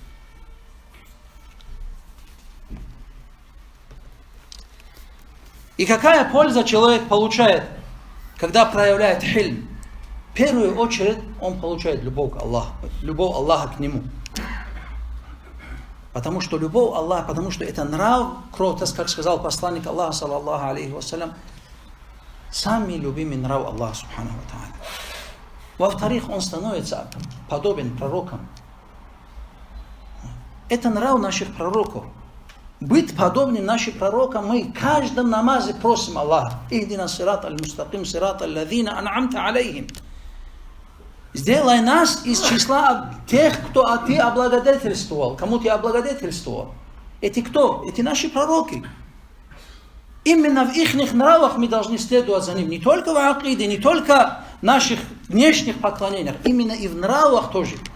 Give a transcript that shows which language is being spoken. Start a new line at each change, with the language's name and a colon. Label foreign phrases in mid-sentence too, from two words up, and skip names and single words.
Russian: И какая польза человек получает, когда проявляет хильм? В первую очередь он получает любовь к Аллаху, любовь Аллаха к нему. Потому что любовь Аллаха, потому что это нрав, кротость, как сказал посланник Аллаха,
Arabic: صلى الله عليه وسلم,
Russian: самый любимый нрав Аллаха,
Arabic: سبحانه وتعالى.
Russian: Во-вторых, он становится подобен пророкам. Это нрав наших пророков. Быть подобным нашим пророкам, мы в каждом намазе просим Аллаха.
Arabic: اهدنا الصراط المستقيم صراط الذين أنعمت عليهم.
Russian: Сделай нас из числа тех, кто ты облагодетельствовал, кому ты облагодетельствовал. Эти кто? Эти наши пророки. Именно в их нравах мы должны следовать за ним. Не только в акиде, не только в наших внешних поклонениях, именно и в нравах тоже.